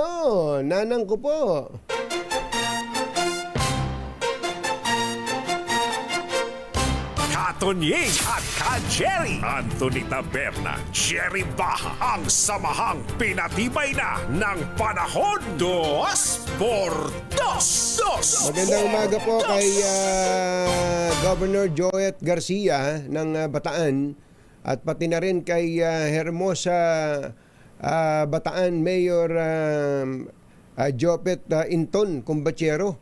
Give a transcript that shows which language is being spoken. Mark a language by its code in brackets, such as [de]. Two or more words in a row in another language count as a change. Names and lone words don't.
[tl] Nanang ko po. Katunying at Ka-Jerry. Anthony Taberna, Jerry Baha, ang samahang pinatibay na ng panahon. Dos por dos. Magandang umaga po kay Governor Joet Garcia ng Bataan at pati na rin kay Hermosa Bataan Mayor Jopet Inton Kumbatsero.